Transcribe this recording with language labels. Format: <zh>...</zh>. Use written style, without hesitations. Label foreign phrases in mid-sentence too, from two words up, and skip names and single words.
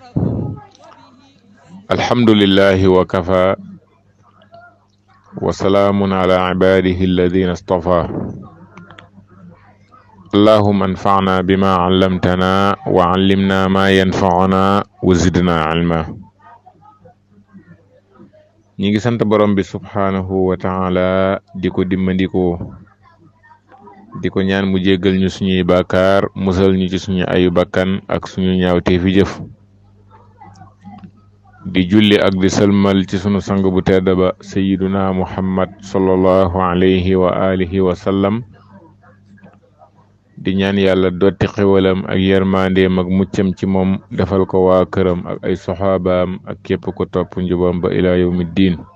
<ar>الحمد لله وكفى وسلام على عباده الذين اصطفى اللهم انفعنا بما علمتنا وعلمنا ما ينفعنا وزدنا علما.</ar> <wo>ñi ngi sant borom bi</wo> <ar>سبحانه وتعالى</ar> <wo>di ko dimmandikoo di ko ñaan mu jéggal ñu suñuy bàkkaar musal ñu ci suñu ayu bakkan ak suñu ñaawteefi jëf di julli ak di sëlmal ci sunu sang bu tedd ba</wo> <ar>سيدنا محمد صلى الله عليه وعلى آله وسلم</ar> <wo>di ñaan yàlla dotti xewalam ak yermandeem ak muccam ci moom defal ko waa këram ak ay soxaabaam ak képp ko topp njubam ba</wo> <ar>إلى يوم الدين.</ar>